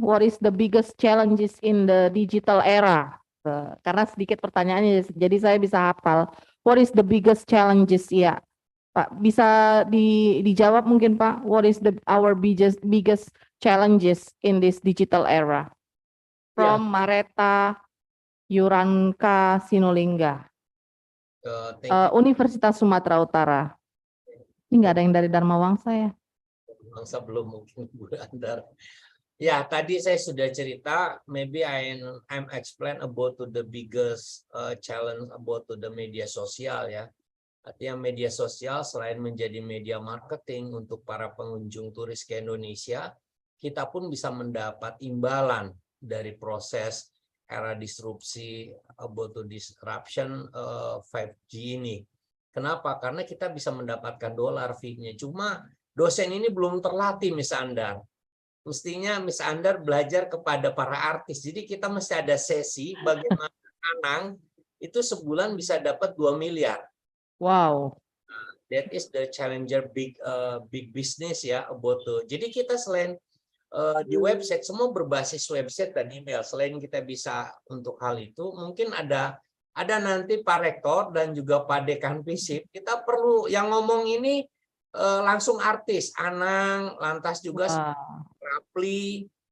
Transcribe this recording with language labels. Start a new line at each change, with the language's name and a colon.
English: What is the biggest challenges in the digital era?
Indonesian: Karena sedikit pertanyaannya, jadi saya bisa hafal.
English: What is the biggest challenges?
Indonesian: Ya, Pak, bisa dijawab mungkin Pak.
English: What is our biggest challenges in this digital era? From Mareta Yuranka Sinulingga, Universitas Sumatera Utara.
Indonesian: Ini nggak ada yang dari Dharma Wangsa ya? Wangsa belum mungkin Bu Andar. Ya, tadi saya sudah cerita,
English: maybe I'm explain about to the biggest challenge about to the media sosial ya.
Indonesian: Artinya media sosial selain menjadi media marketing untuk para pengunjung turis ke Indonesia, kita pun bisa mendapat imbalan dari proses era disrupsi
English: about to disruption
Indonesian: 5G ini. Kenapa? Karena kita bisa mendapatkan dolar fee-nya. Cuma dosen ini belum terlatih Miss Andar. Mestinya Miss Andar belajar kepada para artis. Jadi kita mesti ada sesi bagaimana Anang itu sebulan bisa dapat 2 miliar. Wow.
English: That is the challenger big business ya about to.
Indonesian: Jadi kita selain di website, semua berbasis website dan email. Selain kita bisa untuk hal itu, mungkin ada nanti Pak Rektor dan juga Pak Dekan Visip, kita perlu yang ngomong ini langsung artis, Anang, lantas juga Rapli,